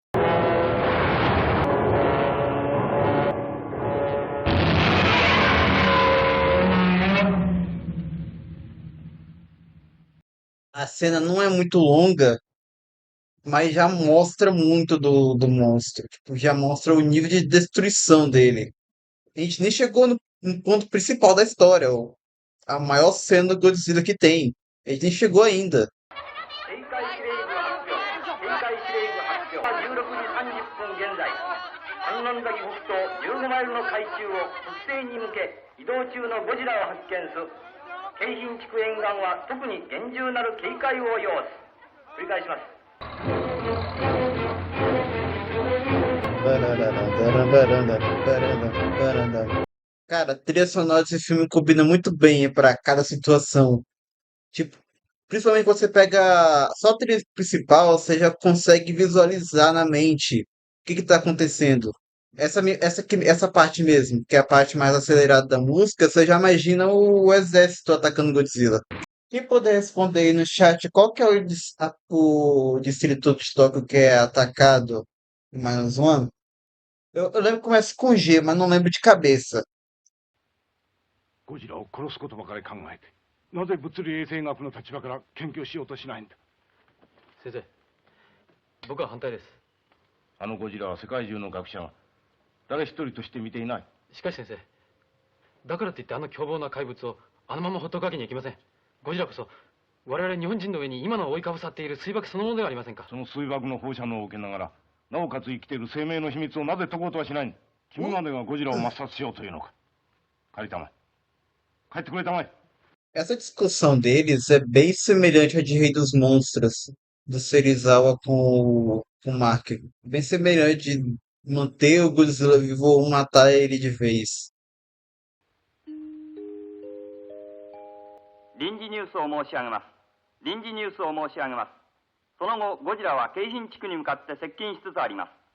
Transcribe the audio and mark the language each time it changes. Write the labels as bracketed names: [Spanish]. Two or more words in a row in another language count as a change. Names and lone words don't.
[Portuguese] A cena não é muito longa, mas já mostra muito do monstro. Tipo, já mostra o nível de destruição dele. A gente nem chegou no ponto principal da história, a maior cena do Godzilla que tem. A gente nem chegou ainda. [Japanese] 16 時30分現在、観音崎北東15マイルの海中を北西に向け移動中のゴジラを発見す。京浜地区沿岸は特に厳重なる警戒を要す。繰り返します。 [Portuguese] Cara, a trilha sonora desse filme combina muito bem pra cada situação. Tipo, principalmente quando você pega só a trilha principal, você já consegue visualizar na mente o que tá acontecendo. Essa parte mesmo, que é a parte mais acelerada da música, você já imagina o exército atacando Godzilla. Quem puder responder aí no chat qual que é o distrito de Tóquio que é atacado em mais um ano? Eu lembro que começa com G, mas não lembro de cabeça. [Japanese] ゴジラを殺すことばかり考えて、なぜ物理衛生学の立場から研究しようとしないんだ。先生、僕は反対です。あのゴジラは世界中の学者が誰一人として見ていない。しかし先生、だからといってあの凶暴な怪物をあのままほっとくわけにはいきません。ゴジラこそ我々日本人の上に今の覆いかぶさっている水爆そのものではありませんか。その水爆の放射能を受けながら、なおかつ生きている生命の秘密をなぜ解こうとはしないんだ。君までがゴジラを抹殺しようというのか。帰りたまえ。帰ってくれたまえ。 [Portuguese] Essa discussão deles é bem semelhante à de Rei dos Monstros, do Serizawa com o Mark. Bem semelhante de manter o Godzilla vivo ou matar ele de vez. [Japanese] 臨時ニュースを申し上げます。臨時ニュースを申し上げます。その後、ゴジラは京浜地区に向かって接近しつつあります。